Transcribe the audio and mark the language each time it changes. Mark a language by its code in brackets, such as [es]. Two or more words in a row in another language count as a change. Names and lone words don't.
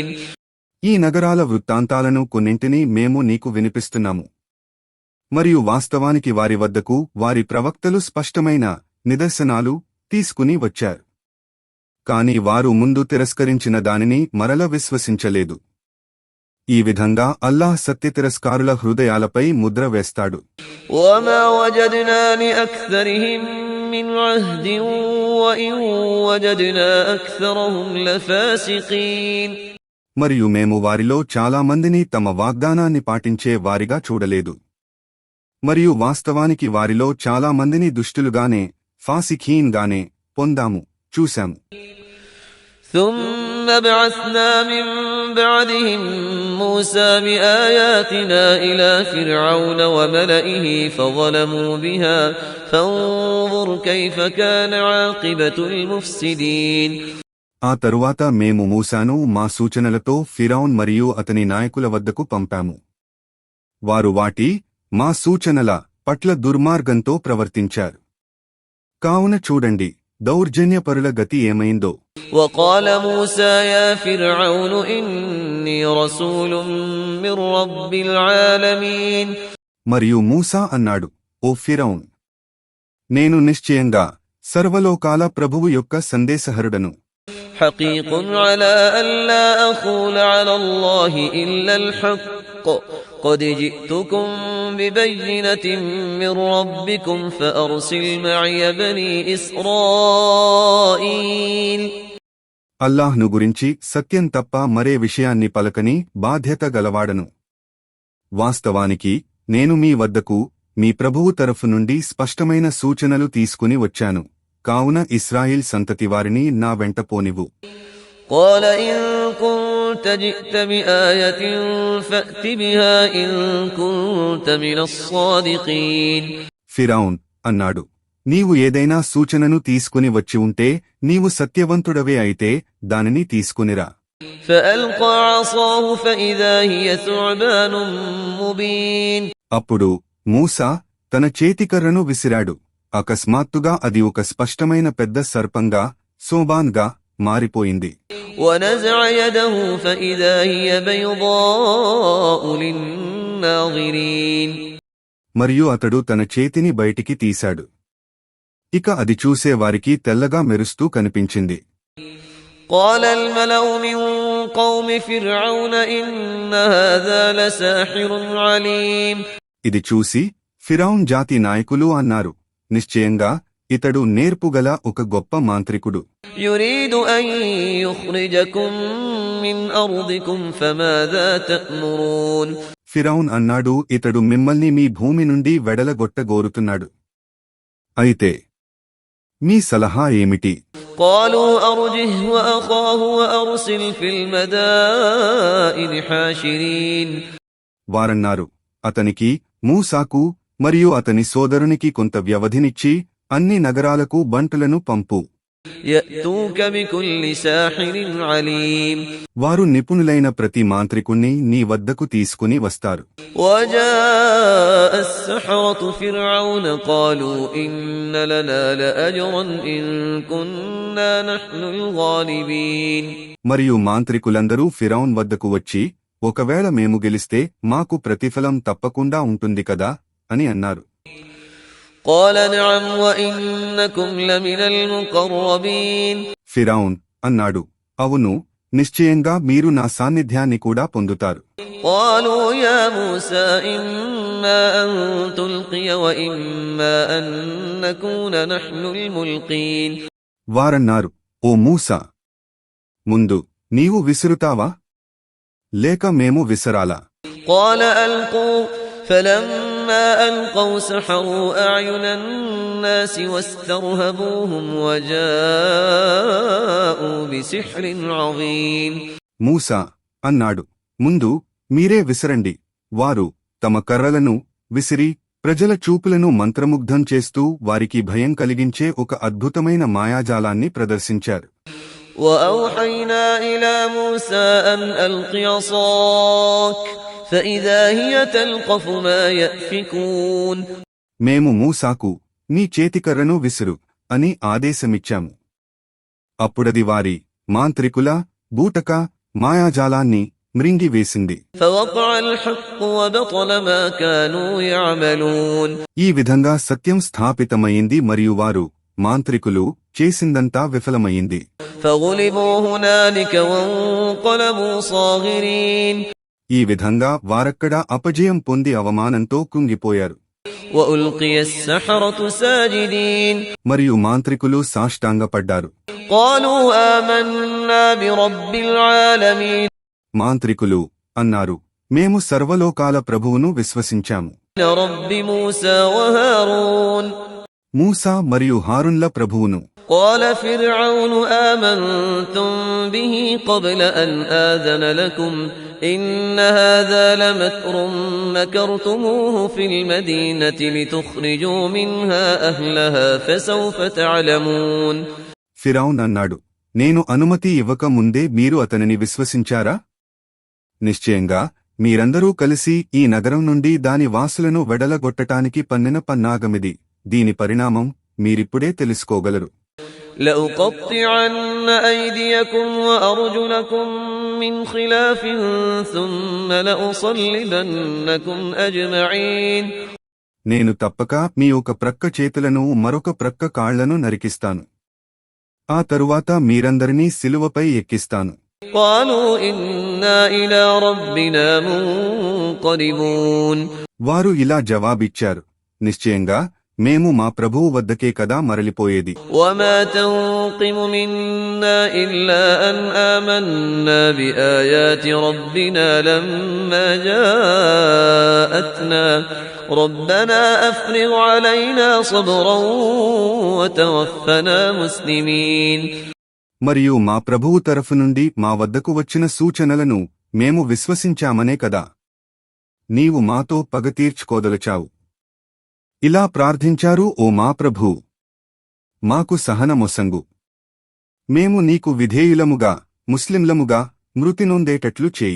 [te] ఈ నగరాల వృత్తాంతాలను కొన్నింటిని మేము నీకు వినిపిస్తున్నాము, మరియు వాస్తవానికి వారి వద్దకు వారి ప్రవక్తలు స్పష్టమైన నిదర్శనాలు తీసుకుని వచ్చారు. కాని వారు ముందు తిరస్కరించిన దానిని మరల విశ్వసించలేదు. ఈ విధంగా అల్లాహ్ సత్యతిరస్కారుల హృదయాలపై ముద్ర వేస్తాడు. [ar] وما وجدنا لأكثرهم من عهد وإن وجدنا أكثرهم لفاسقين. [te] మరియు మేము వారిలో చాలా మందిని తమ వాగ్దానాన్ని పాటించే వారిగా చూడలేదు, మరియు వాస్తవానికి వారిలో చాలా మందిని దుష్టులుగానే ఫాసిఖీన్ గానే పొందాము, చూశాము. [ar] ثم بعثنا من بعدهم موسى بآياتنا إلى فرعون وملئه فظلموا بها فانظر كيف كان عاقبة المفسدين. [te] ఆ తరువాత మేము మూసాను మా సూచనలతో ఫిరౌన్ మరియు అతని నాయకుల వద్దకు పంపాము. వారు మా సూచనల పట్ల దుర్మార్గంతో ప్రవర్తించారు. కావున చూడండి దౌర్జన్యపరుల గతి ఏమైందో. [ar] وقال موسى يا فرعون إني رسول من رب العالمين. [te] మరియు మూసా అన్నాడు, ఓ ఫిరౌన్, నేను నిశ్చయంగా సర్వలోకాల ప్రభువు యొక్క సందేశహరుడను. [ar] حقيق على ألا أقول على الله إلا الحق قد جئتكم ببينة من ربكم فأرسل معي بني إسرائيل. [te] అల్లాహ్ను గురించి సత్యం తప్ప మరే విషయాన్ని పలకని బాధ్యత గలవాడను. వాస్తవానికి నేను మీ వద్దకు మీ ప్రభువు తరఫు నుండి స్పష్టమైన సూచనలు తీసుకుని వచ్చాను, కావున ఇశ్రాయిల్ సంతతి వారిని నా వెంట పోనివ్వు. [ar] قال إن كنت جئت بآية فأت بها إن كنت من الصادقين. [te] ఫిరౌన్ అన్నాడు, నీవు ఏదైనా సూచనను తీసుకుని వచ్చి ఉంటే నీవు సత్యవంతుడవే అయితే దానిని తీసుకునిరా. [ar] فألقى عصاه فإذا هي ثعبان مبين. [te] అప్పుడు మూసా తన చేతికర్రను విసిరాడు. అకస్మాత్తుగా అది ఒక స్పష్టమైన పెద్ద సర్పంగా సోబాన్గా మారిపోయింది. [ar] ونزع يده فإذا هي بيضاء للناظرين. [te] మరియు అతడు తన చేతిని బయటికి తీశాడు. ఇక అది చూసే వారికి తెల్లగా మెరుస్తూ కనిపించింది. [ar] قال الملأ من قوم فرعون إن هذا لساحر عليم. [te] ఇది చూసి ఫిరౌన్ జాతి నాయకులు అన్నారు, నిశ్చయంగా ఇతడు నేర్పుగల ఒక గొప్ప మాంత్రికుడు. [ar] يريد أن يخرجكم من أرضكم فماذا تأمرون. [te] ఫిరౌన్ అన్నాడు, ఇతడు మిమ్మల్ని మీ భూమి నుండి వెడలగొట్టగోరుతున్నాడు. అయితే మీ సలహా ఏమిటి? [ar] قالوا أرجه وأخاه وأرسل في المدائن حاشرين. [te] వారన్నారు, అతనికి మూసాకు మరియు అతని సోదరునికి కొంత వ్యవధినిచ్చి అన్ని నగరాలకు బంటులను పంపు. [ar] يأتوك بكل ساحر عليم. [te] వారు నిపుణులైన ప్రతి మాంత్రికుణ్ణి నీ వద్దకు తీసుకుని వస్తారు. [ar] وجاء السحرة فرعون قالوا إن لنا لأجرا إن كنا نحن الغالبين. [te] మరియు మాంత్రికులందరూ ఫిరౌన్ వద్దకు వచ్చి, ఒకవేళ మేము గెలిస్తే మాకు ప్రతిఫలం తప్పకుండా ఉంటుంది కదా అని అన్నారు. [ar] قال نعم وإنكم لمن المقربين. [te] ఫిరౌన్ అన్నాడు, అవును, నిశ్చయంగా మీరు నా సాన్నిధ్యాన్ని కూడా పొందుతారు. [ar] قالوا يا موسى إما أن تلقي وإما أن نكون نحن الملقين. [te] వారన్నారు, ఓ మూసా, ముందు నీవు విసురుతావా లేక మేము విసరాలా? [ar] قال ألقوا فلما ألقوا سحروا أعين الناس واسترهبوهم وجاءوا بسحر عظيم. [te] మూసా అన్నాడు, ముందు మీరే విసరండి. వారు తమ కర్రలను విసిరి ప్రజల చూపులను మంత్రముగ్ధం చేస్తూ వారికి భయం కలిగించే ఒక అద్భుతమైన మాయాజాలాన్ని ప్రదర్శించారు. [ar] وأوحينا إلى موسى أن ألق عصاك فإذا هي تلقف ما يأفكون. [te] మేము మూసాకు నీ చేతికర్రను విసురు అని ఆదేశమిచ్చాము. అప్పుడది వారి మాంత్రికుల బూటక మాయాజాలాన్ని మృంగివేసింది. [ar] فوقع الحق وبطل ما كانوا يعملون. [te] ఈ విధంగా సత్యం స్థాపితమయింది మరియు వారు మాంత్రికులు చేసిందంతా విఫలమయింది. [ar] فغلبوا هنالك وانقلبوا صاغرين. [te] ఈ విధంగా వారక్కడ అపజయం పొంది అవమానంతో కుంగిపోయారు. [ar] وألقي السحرة ساجدين. [te] మరియు మాంత్రికులు సాష్టాంగపడ్డారు. [ar] قالوا آمنا برب العالمين. [te] మాంత్రికులు అన్నారు, మేము సర్వలోకాల ప్రభువును విశ్వసించాము. [ar] رب موسى وهارون. [te] మూసా మరియు హారున్ల ప్రభువును. [ar] قال فرعون آمنتم به قبل أن آذن لكم إن هذا لمكر مكرتموه في المدينة لتخرجوا منها أهلها فسوف تعلمون. [te] ఫిరౌన్ అన్నాడు, నేను అనుమతి ఇవ్వక ముందే మీరు అతనిని విశ్వసించారా? నిశ్చయంగా మీరందరూ కలిసి ఈ నగరం నుండి దాని వాసులను వెడలగొట్టటానికి పన్నిన పన్నాగమిది. దీని పరిణామం మీరిప్పుడే తెలుసుకోగలరు. [ar] لأقطعن أيديكم وأرجلكم من خلاف ثم لأصلبنكم أجمعين. [te] నేను తప్పక మీ ఒక ప్రక్క చేతులను మరొక ప్రక్క కాళ్లను నరికిస్తాను. ఆ తరువాత మీరందరినీ సిలువపై ఎక్కిస్తాను. [ar] قالوا إنا إلى ربنا منقلبون. [te] వారు ఇలా జవాబిచ్చారు, నిశ్చయంగా మేము మా ప్రభువు వద్దకే కదా మరలిపోయేది. [ar] وما تنقم منا إلا أن آمنا بآيات ربنا لما جاءتنا ربنا أفرغ علينا صبرا وتوفنا مسلمين. [te] మరియు మా ప్రభువు తరఫు నుండి మా వద్దకు వచ్చిన సూచనలను మేము విశ్వసించామనే కదా నీవు మాతో పగ తీర్చుకోదలచావు. ఇలా ప్రార్థించారు, ఓ మా ప్రభూ, మాకు సహనమొసంగు. మేము నీకు విధేయులముగా ముస్లింలముగా మృతి నొందేటట్లు చేయి.